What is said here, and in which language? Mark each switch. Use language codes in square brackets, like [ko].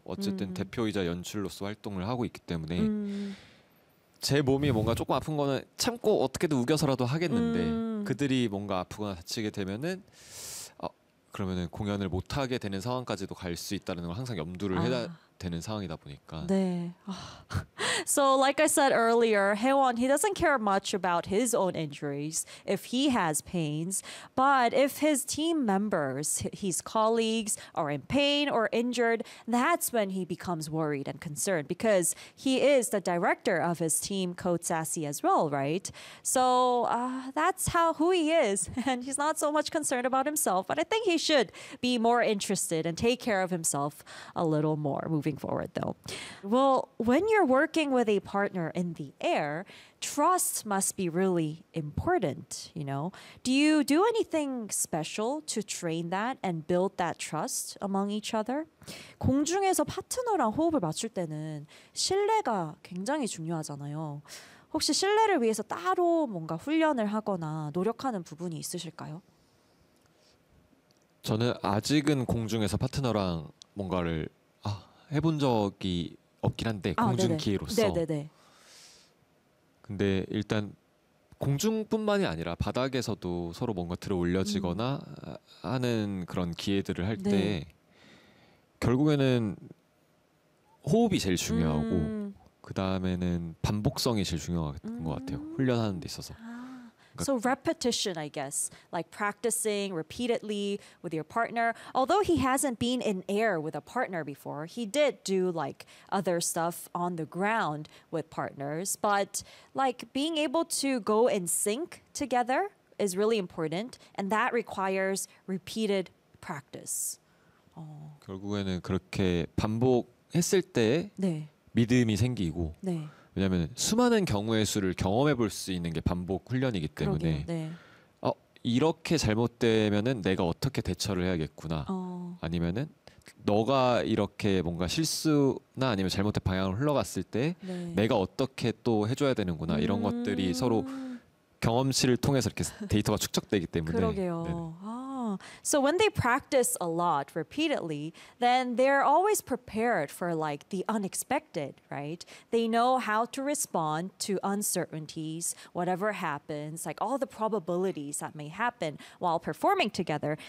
[ko] 어쨌든 대표이자 연출로서 활동을 하고 있기 때문에 제 몸이 뭔가 조금 아픈 거는 참고 어떻게든 우겨서라도 하겠는데. 그들이 뭔가 아프거나 다치게 되면은 그러면은 공연을 못 하게 되는 상황까지도 갈 수 있다는 걸 항상 염두를 되는 상황이다 보니까. 네. [en] So like I said earlier, Haewon, he doesn't care much about his own injuries if he has pains, but if his team members, his colleagues are in pain or injured, that's when he becomes worried and concerned because he is the director of his team, Coach Sassy, as well, right? So that's how who he is, and he's not so much concerned about himself, but I think he should be more interested and take care of himself a little more moving forward, though. Well, when you're working with a partner in the air, trust must be really important, you know. Do you do anything special to train that and build that trust among each other? [ko] 공중에서 파트너랑 호흡을 맞출 때는 신뢰가 굉장히 중요하잖아요. 혹시 신뢰를 위해서 따로 뭔가 훈련을 하거나 노력하는 부분이 있으실까요? 저는 아직은 공중에서 파트너랑 뭔가를 해본 적이 없긴 한데 공중기로서 네네. 근데 일단 공중뿐만이 아니라 바닥에서도 서로 뭔가 들어 올려지거나 하는 그런 기회들을 할 때 네. 결국에는 호흡이 제일 중요하고 그 다음에는 반복성이 제일 중요한 것 같아요. 훈련하는 데 있어서. [en] So repetition, I guess, like practicing repeatedly with your partner. Although he hasn't been in air with a partner before, he did do like other stuff on the ground with partners. But like being able to go in sync together is really important, and that requires repeated practice. [ko] 결국에는 그렇게 반복했을 때 네. 믿음이 생기고. 네. 왜냐하면 수많은 경우의 수를 경험해 볼 수 있는 게 반복 훈련이기 때문에 네. 이렇게 잘못되면은 내가 어떻게 대처를 해야겠구나 아니면은 너가 이렇게 뭔가 실수나 아니면 잘못된 방향으로 흘러갔을 때 네. 내가 어떻게 또 해줘야 되는구나 이런 것들이 서로 경험치를 통해서 이렇게 데이터가 축적되기 때문에 그러게요. [en] So when they practice a lot repeatedly, then they're always prepared for like the unexpected, right? They know how to respond to uncertainties, whatever happens, like all the probabilities that may happen while performing together.